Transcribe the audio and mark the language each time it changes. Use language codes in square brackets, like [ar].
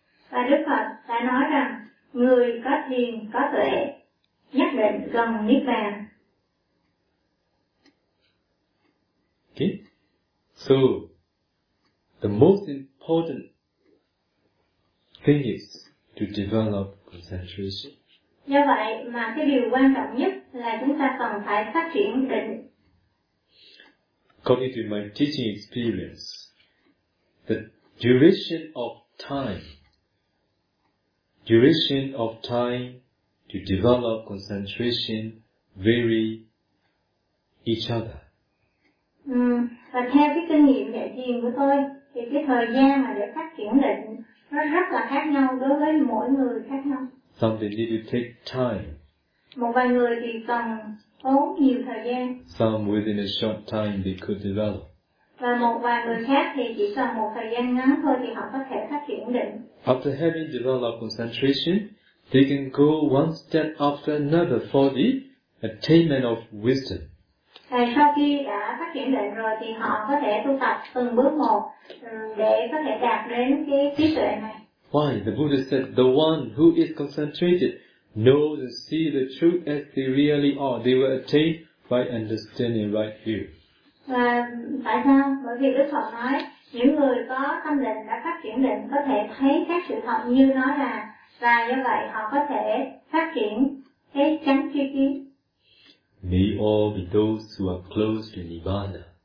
[vi] Và Đức Phật đã nói rằng người có thiền có tuệ nhất định gần Nibbana. [en] Okay. So the most important thing is to develop concentration. [vi] Do vậy mà cái điều quan trọng nhất là chúng ta cần phải phát triển định. [en] According to my teaching experience, the duration of time to develop concentration vary each other. [vi] Và theo cái kinh nghiệm dạy thiền của tôi, thì cái thời gian mà để phát triển định nó rất là khác nhau đối với mỗi người khác nhau. [en] Something need to take time. [vi] Một vài người thì cần tốn nhiều thời gian. [en] Some within a short time they could develop. [vi] Và một vài người khác thì chỉ cần một thời gian ngắn thôi thì họ có thể phát triển định. [en] After having developed concentration, they can go one step after another for the attainment of wisdom. [vi] Và sau khi đã phát triển định rồi thì họ có thể tu tập từng bước một để có thể đạt đến cái trí tuệ này. [en] Why? The Buddha said, the one who is concentrated knows and sees the truth as they really are. They will attain by understanding right view. [vi] Và tại sao? Bởi vì Đức Phật nói, những người có tâm định, đã phát triển định, có thể thấy các sự thật như nó là, và như vậy họ có thể phát triển cái chánh tri kiến. [en] May all be those who are close to Nirvana.